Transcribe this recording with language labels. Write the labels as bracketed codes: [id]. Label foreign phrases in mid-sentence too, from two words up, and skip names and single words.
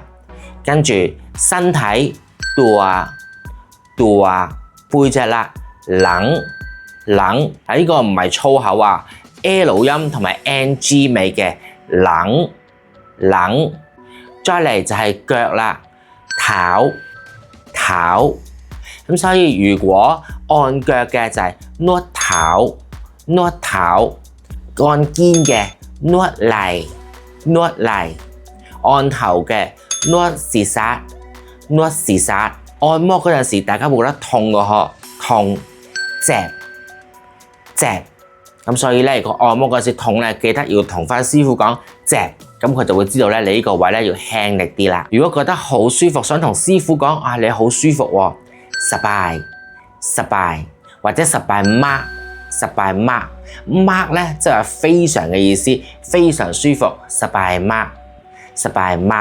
[yue] 跟住身體ตัว背脊啦，冷呢個唔係粗口啊 ，L 音同埋 NG 尾嘅冷。再嚟就係腳啦，頭。咁所以如果按腳嘅就係นวด頭，按肩嘅 [th] นวดไหล่， [yue] 按頭嘅 [th] นวดศีรษะ。 [yue] 按摩嗰陣時，大家會覺得痛嘅嗬，痛脊。咁所以咧，如果按摩嗰陣時痛咧，記得要同翻師傅講脊，咁佢就會知道咧，你呢個位咧要輕力啲啦。如果覺得好舒服，想同師傅講啊，你好舒服喎，sbay或者 [km] sbay mark [yue] 咧，即係非常嘅意思，非常舒服， [km] sbay mark。